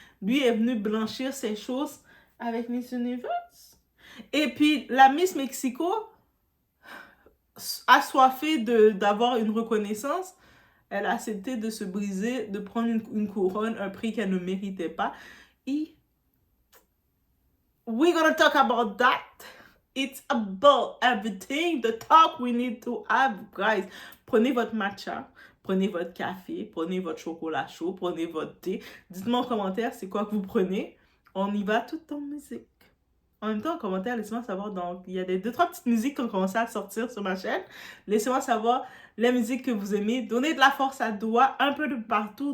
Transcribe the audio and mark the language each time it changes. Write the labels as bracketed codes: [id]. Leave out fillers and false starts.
[fr] Lui est venu blanchir ses choses avec Miss Universe. Et puis, la Miss Mexico, assoiffée d'avoir une reconnaissance, elle a accepté de se briser, de prendre une couronne, un prix qu'elle ne méritait pas. Et [en] we're gonna talk about that. It's about everything. The talk we need to have, guys. [fr] Prenez votre matcha, prenez votre café, prenez votre chocolat chaud, prenez votre thé. Dites-moi en commentaire c'est quoi que vous prenez. On y va tout en musique. En même temps, en commentaire, laissez-moi savoir. Donc, il y a des 2-3 petites musiques qui ont commencé à sortir sur ma chaîne. Laissez-moi savoir les musiques que vous aimez. Donnez de la force à Doua, un peu de partout.